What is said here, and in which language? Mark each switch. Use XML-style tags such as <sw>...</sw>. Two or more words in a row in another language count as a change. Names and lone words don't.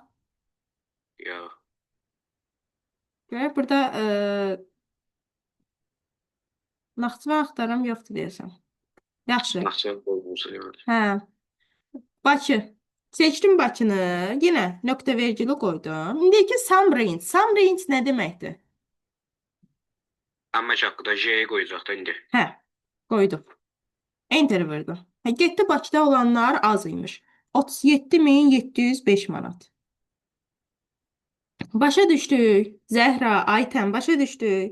<az>Ya. Görək burada Naxçıvan axtaram yoxdur deyəsən. Yaxşı. Naxçıvan qoyulmuşsa yəni. Hə. Bakı. Seçdim Bakını. Yenə nöqtə vergülü qoydum. İndi ki</az> <en>sum range. Sum range</en> <az>nə deməkdir? Əmək haqqında J-yi qoyacaqdı indi. Hə. Qoydum. Enter vurdum. Hə, getdi Bakıda olanlar az imiş. 37705 manat. Başa düşdük. Zəhra, Aytən, başa düşdük.</az>